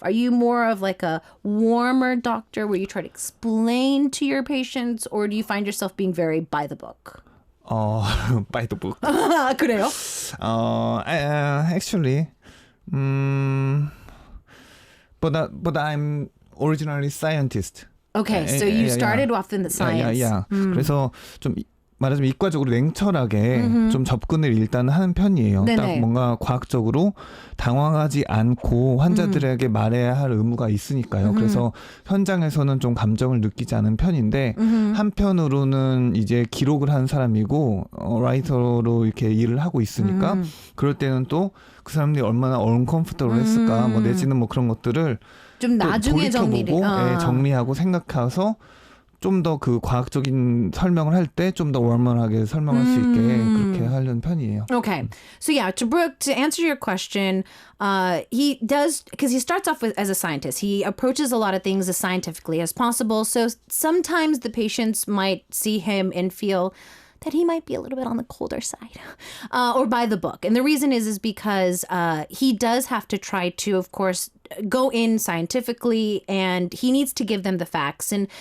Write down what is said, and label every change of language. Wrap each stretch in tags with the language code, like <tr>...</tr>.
<en>Are you more of like a warmer doctor where you try to explain to your patients, or do you find yourself being very by the book? By the book.</en> <ko>그래요?</ko> <en>Actually, but I'm originally scientist. Okay, so you started off in the science. Yeah.</en> <ko>그래서 좀 말하자면 이과적으로 냉철하게 좀 접근을 일단 하는 편이에요. 네네. 딱 뭔가 과학적으로 당황하지 않고 환자들에게 말해야 할 의무가 있으니까요. 그래서 현장에서는 좀 감정을 느끼지 않은 편인데 한편으로는 이제 기록을 한 사람이고 라이터로 이렇게 일을 하고 있으니까 그럴 때는 또 그 사람들이 얼마나 uncomfortable 했을까 뭐 내지는 뭐 그런 것들을 좀 나중에 돌이켜보고 정리하고 생각해서 좀 더 그 과학적인 설명을 할 때 좀 더 월멀하게 설명할 수 있게 그렇게 하려는 편이에요.</ko> <en>Okay. So yeah, to Brooke, to answer your question, he does, because he starts off as a scientist. He approaches a lot of things as scientifically as possible. So sometimes the patients might see him and feel that he might be a little bit on the colder side or by the book. And the reason is because he does have to try to, of course, go in scientifically, and he needs to give them the facts.</en>